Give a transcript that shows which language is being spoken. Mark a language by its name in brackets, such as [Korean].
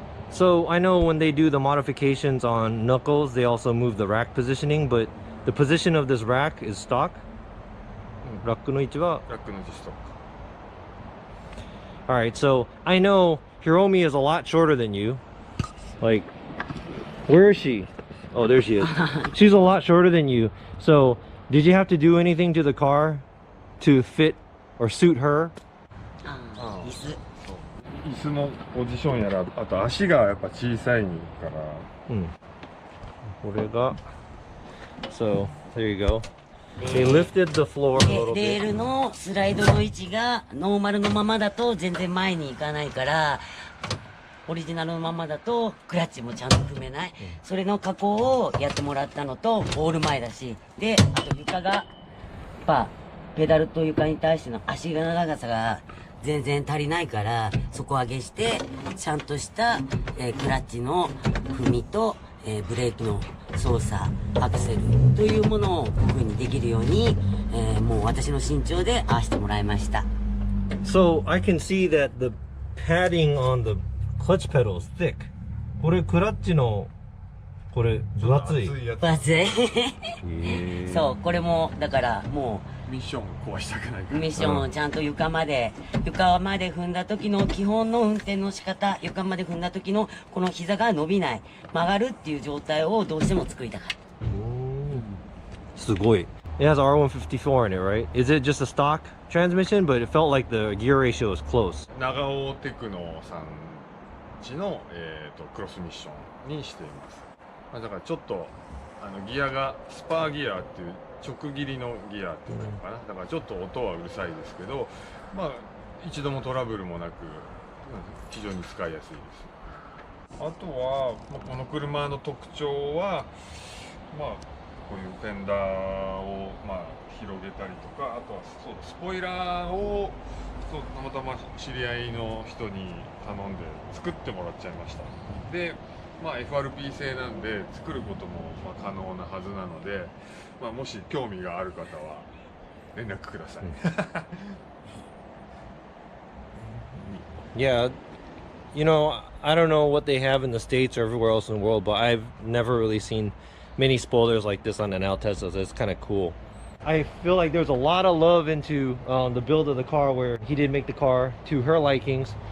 [English] So I know when they do the modifications on knuckles, they also move the rack positioning, but the position of this rack is stock? [Japanese] ラックの位置は？ラックの位置ストック。 [English] Alright, so I know Hiromi is a lot shorter than you. Like, where is she? Oh, there she is. She's a lot shorter than you. So, did you have to do anything to the car to fit or suit her? [Japanese] 椅子のポジションやら、あと足がやっぱ小さいから。これが [English] So, there you go. They lifted the floor a little bit. [Japanese] レールのスライドの位置がノーマルのままだと全然前に行かないから、オリジナルのままだとクラッチもちゃんと踏めない、それの加工をやってもらったのと、ボール前だし、であと床がやっぱペダルと床に対しての足の長さが全然足りないから、底上げしてちゃんとした、クラッチの踏みと、ブレーキの操作、アクセルというものをこういう風にできるように、もう私の身長で合わせてもらいました。 [English] So I can see that the padding on the clutch pedal is thick. [Japanese] これクラッチのこれ分厚い。分厚い。そう、これもだからもうミッションを壊したくないから。ミッションをちゃんと床まで踏んだ時の基本の運転の仕方、床まで踏んだ時のこの膝が伸びない、曲がるっていう状態をどうしても作りたかった。すごい。 [English] It has R154 in it, right? Is it just a stock transmission? But it felt like the gear ratio is close. [Japanese] 長尾テクノさんちの、クロスミッションにしています。だからちょっとギアがスパーギアっていう直切りのギアっていうのかな、だからちょっと音はうるさいですけど、一度もトラブルもなく非常に使いやすいです。あとは、この車の特徴はこういうフェンダーを広げたりとか、あとはスポイラーをたまたま知り合いの人に頼んで作ってもらっちゃいました。でFRP 製なんで作ることも可能なはずなので、もし興味がある方は連絡ください。 [English] Yeah, you know, I don't know what they have in the States or everywhere else in the world, but I've never really seen many spoilers like this on an Altezza, so it's kind of cool. I feel like there's a lot of love into the build of the car, where he did make the car to her likings.